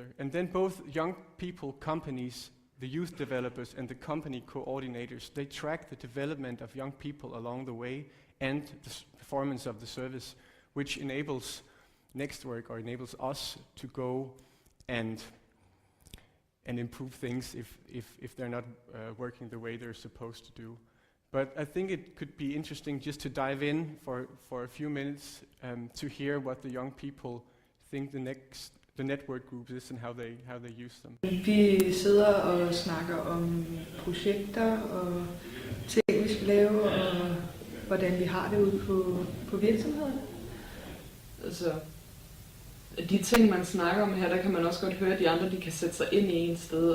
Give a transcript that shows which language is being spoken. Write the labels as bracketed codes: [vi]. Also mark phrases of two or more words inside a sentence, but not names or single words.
[en] And then both young people companies, the youth developers and the company coordinators, they track the development of young people along the way and the performance of the service, which enables Nextwork or enables us to go and improve things if they're not working the way they're supposed to do. But I think it could be interesting just to dive in for a few minutes to hear what the young people think the network groups is and how they use them. [da] Vi sidder og snakker om projekter og ting, vi skal lave, og hvordan vi har det ude på virksomhederne. Altså, de ting, man snakker om her, der kan man også godt høre, at de andre de kan sætte sig ind i en sted.